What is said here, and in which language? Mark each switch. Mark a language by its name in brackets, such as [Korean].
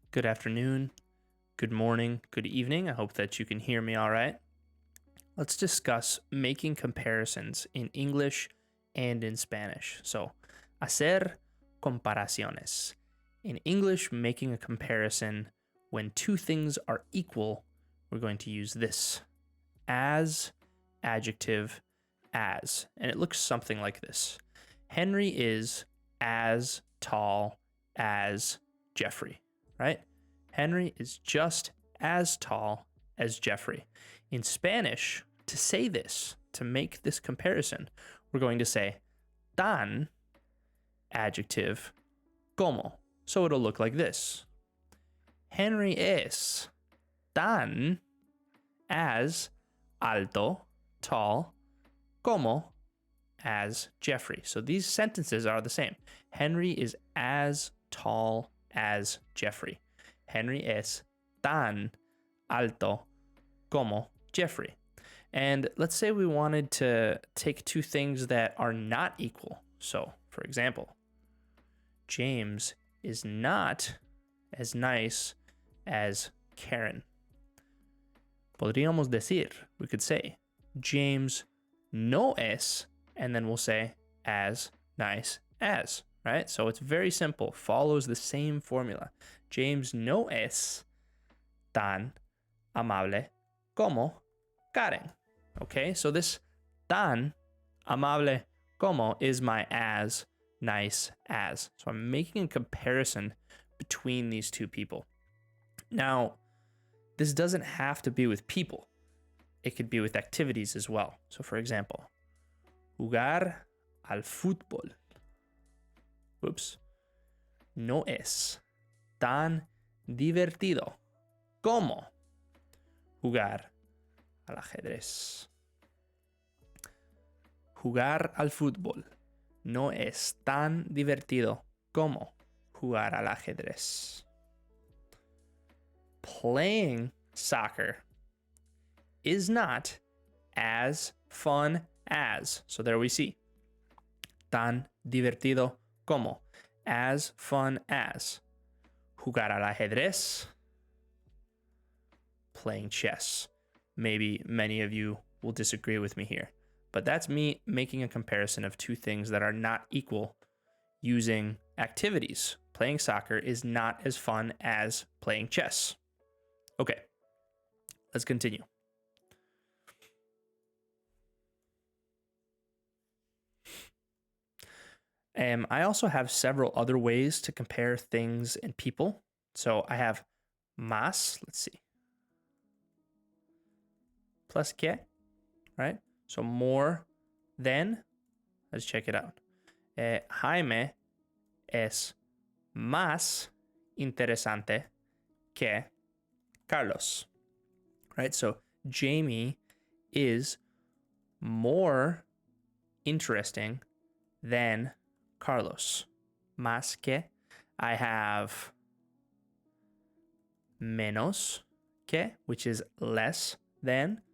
[English] Good afternoon, good morning, good evening. I hope that you can hear me all right. Let's discuss making comparisons in English and in Spanish. [Spanish] So, hacer comparaciones. [English] In English, making a comparison when two things are equal, we're going to use this as, adjective, as. And it looks something like this. Henry is as tall as Jeffrey, right? Henry is just as tall as Jeffrey. In Spanish, to say this, to make this comparison, we're going to say tan, adjective, como. So it'll look like this. Henry [Spanish] es tan, [English] as, [Spanish] alto, [English] tall, [Spanish] como, [English] as Jeffrey. So these sentences are the same. Henry is as tall as Jeffrey. [Spanish] Henry es tan alto como Jeffrey. [English] And let's say we wanted to take two things that are not equal. So, for example, James is not as nice as Karen. [Spanish] Podríamos decir, [English] we could say, [Spanish] James no es, [English] and then we'll say as nice as, right? So it's very simple, follows the same formula. [Spanish] James no es tan amable como Karen. [English] Okay, so this [Spanish] tan amable como [English] is my as nice as. So I'm making a comparison between these two people. Now, this doesn't have to be with people. It could be with activities as well. So for example, [Spanish] jugar al fútbol. [English] Oops. [Spanish] No es tan divertido como jugar al ajedrez. Jugar al fútbol no es tan divertido como jugar al ajedrez. [English] Playing soccer is not as fun as. So there we see. [Spanish] Tan divertido como. [English] As fun as. [Spanish] Jugar al ajedrez. [English] Playing chess. Maybe many of you will disagree with me here, but that's me making a comparison of two things that are not equal using activities. Playing soccer is not as fun as playing chess. Okay, let's continue. I also have several other ways to compare things and people. So I have [Spanish] más, [English] let's see, [French] plus que, [English] right? So more than, let's check it out. [Spanish] Jaime es más interesante que Carlos, right? [English] So Jamie is more interesting than Carlos. [Spanish] Más que. [English] I have [Spanish] menos que, [English] which is less than.